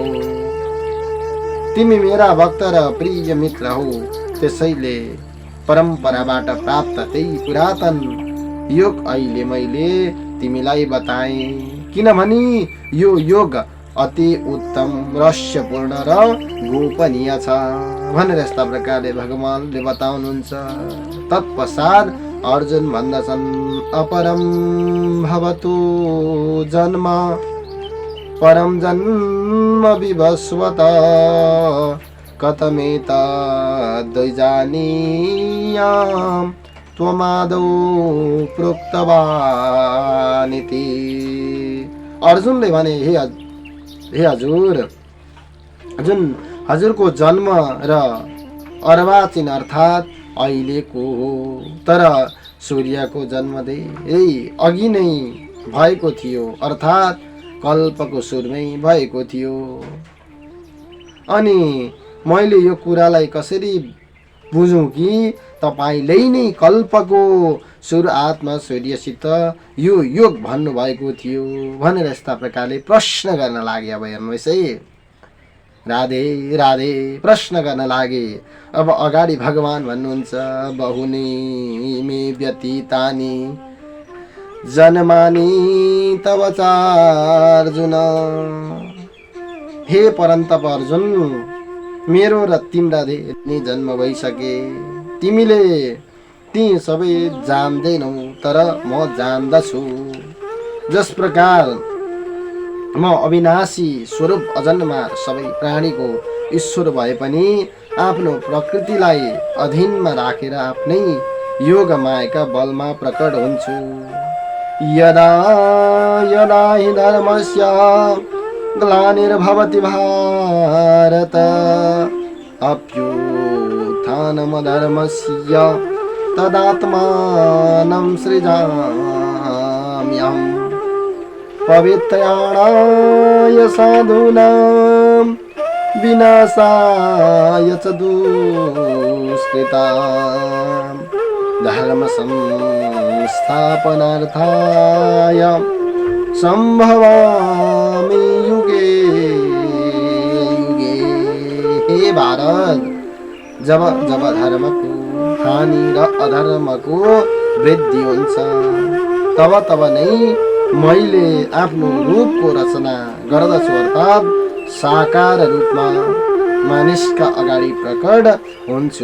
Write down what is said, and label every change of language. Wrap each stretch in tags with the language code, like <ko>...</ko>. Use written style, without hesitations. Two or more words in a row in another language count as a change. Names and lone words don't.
<ne>तिमी मेरा भक्त र प्रिय मित्र हौ, त्यसैले परम्पराबाट प्राप्त त्यही पुरातन योग अहिले मैले तिमीलाई बताएँ, किनभने यो योग अति उत्तम रहस्यपूर्ण र गोपनीय छ भनेर यस्ता प्रकारले भगवानले बताउनुहुन्छ। तत्पश्चात अर्जुन भन्दछन्,</ne> <sa>अपरम भवतु जन्म परम जन्म विवस्वत कथमेतद्वैजानीयां त्वमादौ प्रोक्तवानिति।</sa> <ne>अर्जुनले भने, हे हजुर, जुन हजुरको जन्म र अर्वाचीन अर्थात अहिलेको हो, तर सूर्यको जन्म धेरै अघि नै भएको थियो, अर्थात कल्पको सुरुमै भएको थियो। अनि मैले यो कुरालाई कसरी बुझौँ कि तपाईँले नै कल्पको सुरु आत्मा सूर्यसित यो योग भन्नुभएको थियो भनेर यस्ता प्रकारले प्रश्न गर्न लागे। अब हेर्नुहोस् है, राधे राधे प्रश्न गर्न लागे। अब अगाडि भगवान भन्नुहुन्छ,</ne> <sa>बहुनी मे व्यतीतानि जन्मानि तव चार्जुन।</sa> <ne>हे परन्तप अर्जुन, मेरो र तिम्रा धेरै जन्म भइसके, तिमीले ती सबै जान्दैनौ, तर म जान्दछु। जस प्रकार म अविनाशी स्वरूप अजन्मा सबै प्राणीको ईश्वर भए पनि आफ्नो प्रकृतिलाई अधीनमा राखेर आफ्नै योग मायाका बलमा प्रकट हुन्छु।</ne> <sa>यदा यदा हि धर्मस्य ग्लानिर्भवति भारत अभ्युत्थानमधर्मस्य तदात्मानं सृजाम्यहम्। पवित्राणाय साधूनां विनाशाय च दुष्कृतां धर्म संस्थापनार्थाय संभवामि युगे युगे।</sa> <ne>हे भारत, जब जब धर्मको हानि र अधर्मको वृद्धि हुन्छ तब तब नै मैले आफ्नो रूपको रचना गर्दछु, अर्थात् साकार रूपमा मानिसका अगाडि प्रकट हुन्छु।</ne>